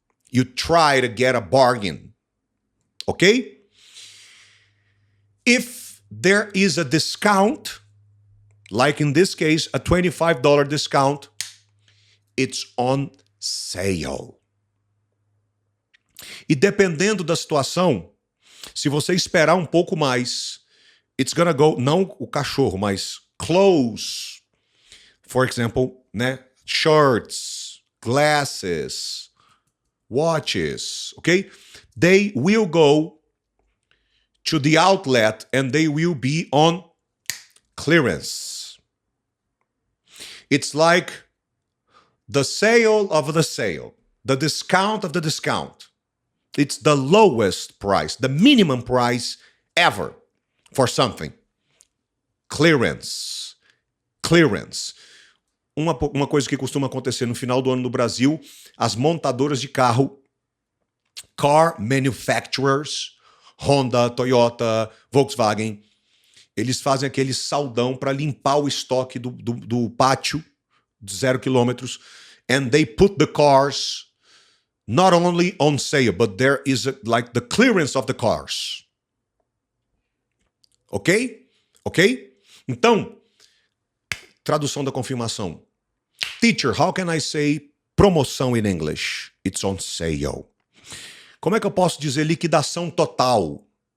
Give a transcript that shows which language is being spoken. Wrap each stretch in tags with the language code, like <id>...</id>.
<en>You try to get a bargain. Okay? If there is a discount, like in this case, a $25 discount, it's on sale.</en> <pt>E dependendo da situação, se você esperar um pouco mais,</pt> <en>it's gonna go,</en> <pt>não o cachorro, mas</pt> <en>clothes, for example,</en> <pt>né?</pt> <en>Shirts, glasses, watches, okay? They will go to the outlet and they will be on clearance. It's like the sale of the sale, the discount of the discount. It's the lowest price, the minimum price ever for something. Clearance. Clearance.</en> <pt>Uma coisa que costuma acontecer no final do ano no Brasil, as montadoras de carro,</pt> <en>car manufacturers,</en> <pt>Honda, Toyota, Volkswagen, eles fazem aquele saldão para limpar o estoque do pátio de 0 quilômetros,</pt> <en>and they put the cars</en> <pt>not only on sale, but there is like the clearance of the cars.</pt> <en>Ok? Ok?</en> <pt>Então, tradução da confirmação. Teacher, how can I say promoção</pt> <en>in English? It's on sale.</en> <pt>Como é que eu posso dizer liquidação total?</pt>